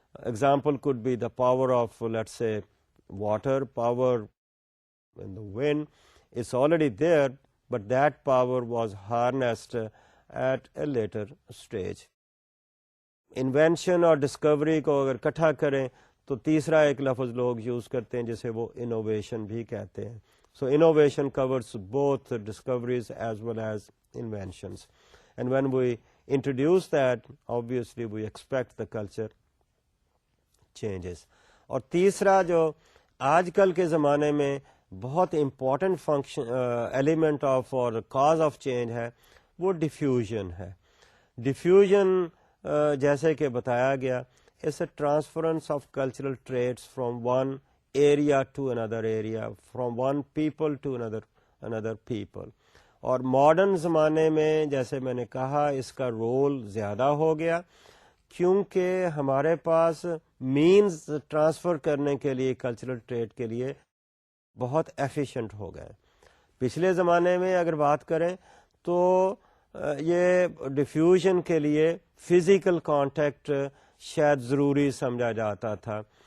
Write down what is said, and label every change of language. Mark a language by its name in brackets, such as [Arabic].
[English] Example could be the power of, let's say, water, power in the wind. It's already there, but that power was harnessed at a later stage. [Urdu] Invention اور Discovery کو اگر اکٹھا کریں تو تیسرا ایک لفظ لوگ یوز کرتے ہیں جسے وہ انوویشن بھی کہتے ہیں. [English] So innovation covers both discoveries as well as inventions, and when we introduce that obviously we expect the culture changes. [Urdu] اور تیسرا جو آج کل کے زمانے میں بہت امپورٹنٹ فنکشن ایلیمنٹ آف اور کاز آف چینج ہے وہ ڈیفیوژن ہے. [English] diffusion [Urdu] جیسے کہ بتایا گیا [English] is a transference of cultural traits from one area to another area, from one people to another people. [Urdu] اور ماڈرن زمانے میں جیسے میں نے کہا اس کا رول زیادہ ہو گیا کیونکہ ہمارے پاس مینز ٹرانسفر کرنے کے لیے کلچرل ٹریٹ کے لیے بہت ایفیشینٹ ہو گئے. پچھلے زمانے میں اگر بات کریں تو یہ ڈیفیوژن کے لیے فزیکل کانٹیکٹ شاید ضروری سمجھا جاتا تھا.